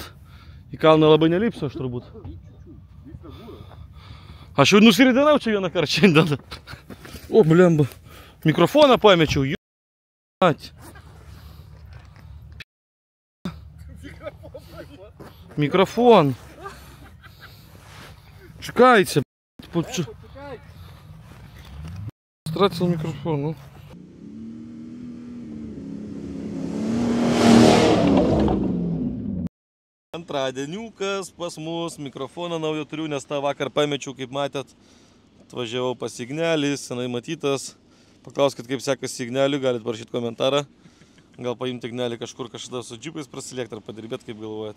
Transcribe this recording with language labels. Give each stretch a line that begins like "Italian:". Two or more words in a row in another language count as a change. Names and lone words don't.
Lithuanian: Į kalną labai nelipsiu aš turbūt. Aš jau nusiridinau čia vieną kartą šiandien. O, blemba. Mikrofoną pamečiau. Mikrofon.
Russian: Чекайте, стратил микрофон, ну.
Lithuanian: Antradieniukas pas mus, mikrofoną naujo turiu, nes tą vakar pamečiau, kaip matėt. Atvažiavau pas Ignelį, senai matytas. Paklauskit, kaip sekasi Igneliui, galit parašyti komentarą. Gal paimti Ignelį kažkur kažkada su džipais prasilikti ar padirbėti, kaip galvojat.